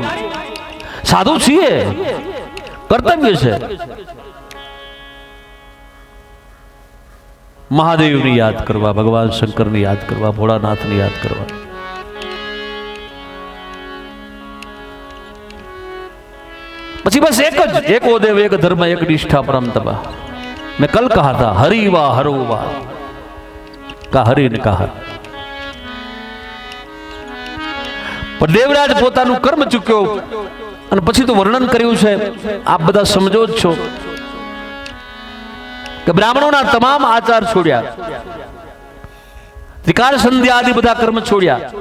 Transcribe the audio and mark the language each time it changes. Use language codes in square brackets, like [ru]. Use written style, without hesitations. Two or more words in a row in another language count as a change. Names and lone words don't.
[gu] સાધુ છીએ, કર્તવ્ય છે મહાદેવને યાદ કરવા, ભગવાન શંકરને યાદ કરવા, ભોળાનાથને યાદ કરવા. પછી બસ એક ઓ દેવ, એક ધર્મ, એક નિષ્ઠા, પરમ તપા. [hi] में कल कहा था [sa] हरि वा हरो वा [hi] का हरि ने कहा. [gu] પણ દેવરાજ પોતાનું કર્મ ચૂક્યો અને પછી તો વર્ણન કર્યું છે, આપ બધા સમજો જ છો કે બ્રાહ્મણોના તમામ આચાર છોડ્યા, ત્રિકાળ સંધ્યા આદિ બધા કર્મ છોડ્યા.